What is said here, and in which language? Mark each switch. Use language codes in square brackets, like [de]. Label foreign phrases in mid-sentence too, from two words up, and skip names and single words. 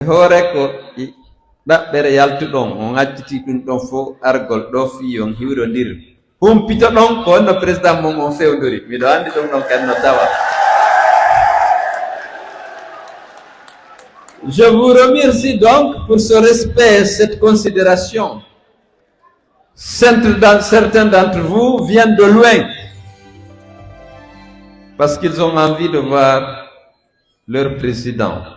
[ff] hore ko ɗaɓɓere yaltuɗon on acciti ɗum ɗon fof argol ɗo fi on hiwrondir humpito ɗon ko honno président mum on fewdori miɗo andi ɗum ɗon kadi no tawa. [fr] Je vous remercie donc pour ce respect et cette considération. Certains d'entre vous viennent de loin parce qu'ils ont envie de voir leur président.